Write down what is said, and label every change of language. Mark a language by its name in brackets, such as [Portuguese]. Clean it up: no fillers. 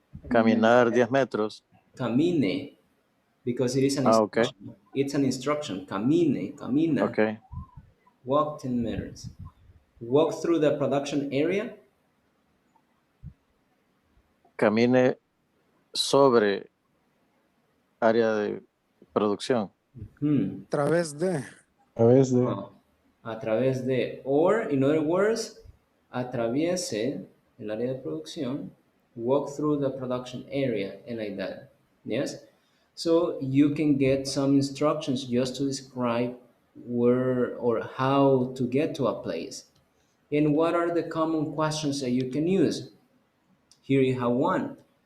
[Spanish] Caminar 10 metros. [English] Camine. Because it is an Ah, okay. instruction. It's an instruction. Camine. Camina. Okay. Walk 10 meters. Walk through the production area. [Spanish] Camine sobre área de producción. Hmm. Través de. A través de. Oh. A través de. [English] Or, in other words, [Spanish] atraviese el área de producción. [English] Walk through the production area and like that. Yes? So you can get some instructions just to describe where or how to get to a place. And what are the common questions that you can use? Here you have one.